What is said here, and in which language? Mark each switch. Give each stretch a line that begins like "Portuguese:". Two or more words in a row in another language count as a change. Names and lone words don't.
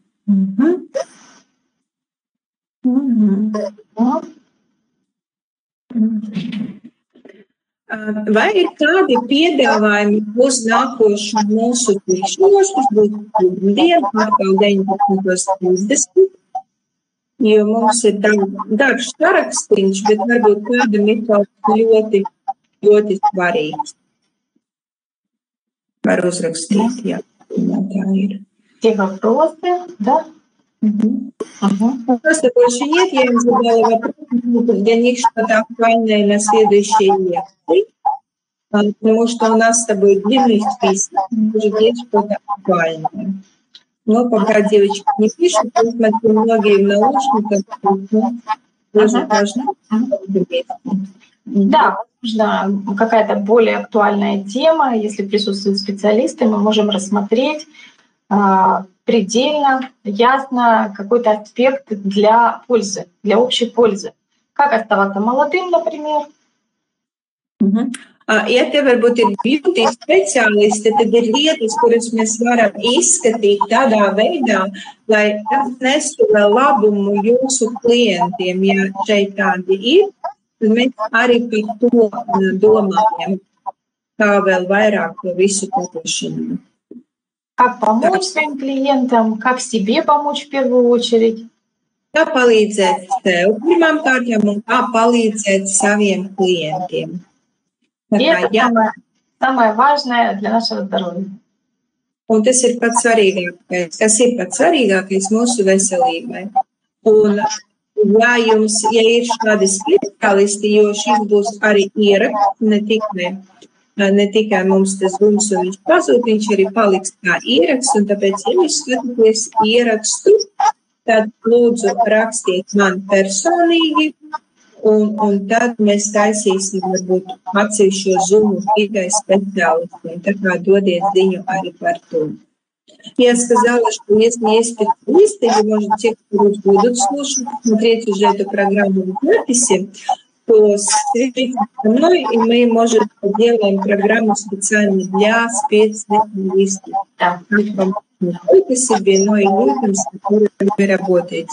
Latvian: Vai ir kādi piedāvājumi uz nākošu mūsu tikšanos, kas būs pirmdien, atkal 19.30, jo mums ir darbs sarakstīns, bet varbūt kādam ir kaut ļoti, ļoti svarīgs. Var uzrakstīt, jā, tā ir.
Russian: Те вопросы, да? Просто больше нет, я им задала вопрос, для них что-то актуальное на следующие лекции, потому что у нас с тобой длинный список, может есть что-то актуальное. Но пока девочки не пишут, я смотрю, многие в наушниках, тоже важно. Да, возможно, какая-то более актуальная тема, если присутствуют специалисты, мы можем рассмотреть предельно ясно какой-то аспект для пользы, для общей пользы. Как оставаться молодым, например.
Latvian: Ja te varbūt ir beauty speciālisti, tad ir lietas, kuras mēs varam izskatīt tādā veidā, lai tas nestu vēl labumu jūsu klientiem. Ja šeit tādi ir, tad mēs arī par to domājam, kā vēl vairāk visu paplašināt.
Russian: Как помочь своим клиентам, как себе помочь в первую очередь.
Latvian: Kā palīdzēt sev pirmām kārtām un kā palīdzēt saviem klientiem.
Russian: И это самое важное для нашего здоровья.
Latvian: Un tas ir pats svarīgākais, kas ir pats svarīgākais mūsu veselībai. Un, ja ir šādi speciālisti, jo šis būs arī ieraksts, ne tikai mums tas būs un viņš pazūd, viņš arī paliks kā ieraksts, un tāpēc, ja jūs skatāties ierakstu, tad lūdzu rakstiet man personīgi, un tad mēs taisīsim varbūt atsevišķo Zoom tikai speciālistiem, tā kā dodiet ziņu arī par to.
Russian: Я сказала, что если есть специалисты, или, может, те, кто будут слушать, смотреть уже эту программу в записи, то свяжитесь со мной, и мы, может, сделаем программу специально для специалистов. Не только себе, но и людям, с которыми вы работаете.